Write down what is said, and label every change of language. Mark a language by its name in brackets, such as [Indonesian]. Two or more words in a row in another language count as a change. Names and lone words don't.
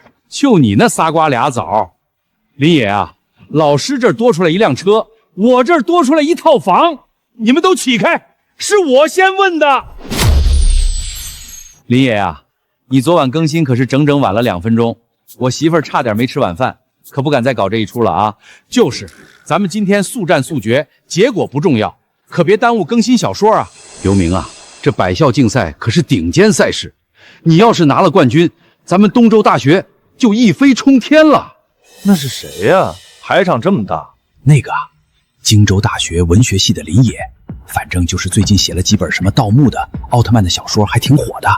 [Chinese] 就你那仨瓜俩枣，林野啊，老师这儿多出来一辆车，我这儿多出来一套房，你们都起開，是我先問的。林野啊，你昨晚更新可是整整晚了2分鐘，我媳婦兒差點沒吃晚飯，可不敢再搞這一出了啊。就是，咱們今天速戰速決，結果不重要，可別耽誤更新小說啊。劉明啊，這百校競賽可是頂尖賽事，你要是拿了冠軍，咱們東州大學就一飛沖天了。那是誰呀？排場這麼大。那個啊，荊州大學文學系的林野，反正就是最近寫了幾本什麼盜墓的、奧特曼的小說，還挺火的。